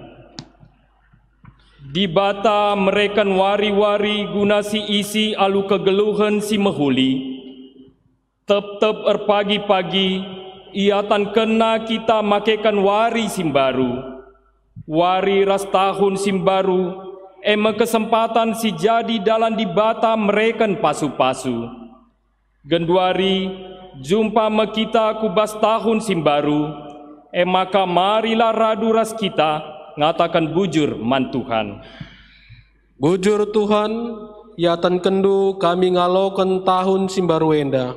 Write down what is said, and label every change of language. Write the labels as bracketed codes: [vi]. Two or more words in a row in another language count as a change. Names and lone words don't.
[btx] Di bata merekan wari-wari guna si isi alu kegeluhan si mehuli. Tep-tep pagi-pagi ia tan kena kita makekan wari simbaru. Wari ras tahun simbaru ema kesempatan si jadi dalam di bata merekan pasu-pasu. Genduari jumpa mekita kubas tahun simbaru, maka marilah radu ras kita ngatakan bujur man Tuhan. Bujur Tuhan, ya tan kendu kami ngalokan tahun simbaru enda.